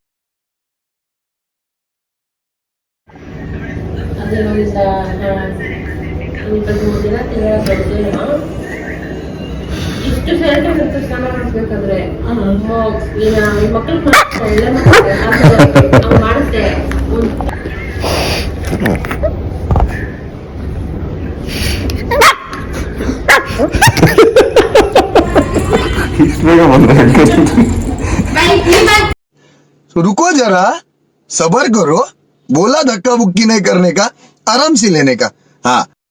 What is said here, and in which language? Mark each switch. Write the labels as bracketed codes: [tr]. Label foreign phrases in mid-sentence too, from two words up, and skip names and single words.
[kn] ಇಷ್ಟು ಸೇರ್ಕೊಂಡು ಸ್ನಾನ ಮಾಡಿಸ್ಬೇಕಾದ್ರೆ ಮಕ್ಕಳು ಮಾಡಿಸ್ದೆ. ಇಷ್ಟು ಬೇಗ ಬಂದ್ರೆ [hi] तो रुको जरा, सबर करो. बोला धक्का बुक्की नहीं करने का, आराम से लेने का. हाँ.